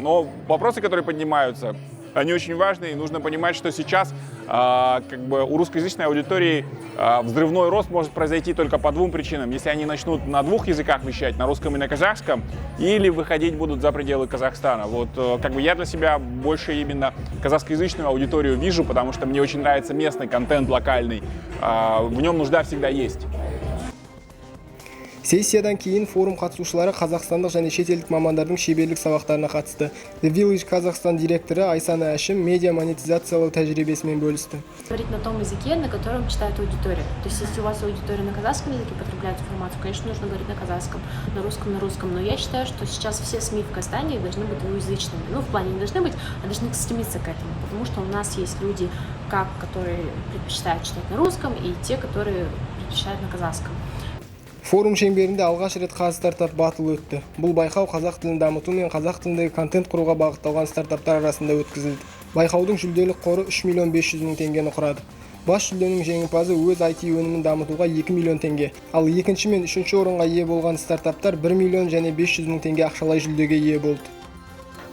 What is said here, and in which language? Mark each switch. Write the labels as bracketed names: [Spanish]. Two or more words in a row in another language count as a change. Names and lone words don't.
[Russian] Но вопросы, которые поднимаются, они очень важны, и нужно понимать, что сейчас у русскоязычной аудитории взрывной рост может произойти только по двум причинам. Если они начнут на двух языках вещать, на русском и на казахском, или выходить будут за пределы Казахстана. Я для себя больше именно казахскоязычную аудиторию вижу, потому что мне очень нравится местный контент локальный. В нем нужда всегда есть. [Kazakh] Сессиядан кейін форум қатысушылары қазақстандық және шетелдік мамандардың шеберлік сабақтарына қатысты. The Village Казахстан директоры Айсана Әшім медиа монетизациялау тәжірибесімен бөлісті. [Russian] Говорить на том языке, на котором читает аудитория. То есть, если у вас аудитория на казахском языке потребляет информацию, конечно, нужно говорить на казахском, на русском. Но я считаю, что сейчас все СМИ в Казахстане должны быть двуязычными. В плане не должны быть, а должны стремиться к этому. Потому что у нас есть люди, которые предпочитают читать на русском, и те, которые предпочитают на казахском. [Kazakh] Форум шеңберінде алғаш рет қаз стартап батыл өтті. Бұл байқау қазақ тілін дамыту мен қазақ тіліндегі контент құруға бағытталған стартаптар арасында өткізілді. Байқаудың жүлделік қоры 3 миллион 500 мың теңгені құрады. Бас жүлденің жеңімпазы өз IT өнімін дамытуға 2 миллион теңге, ал екінші мен үшінші орынға ие болған стартаптар 1 миллион және 500 мың теңге ақшалай жүлдеге ие болды.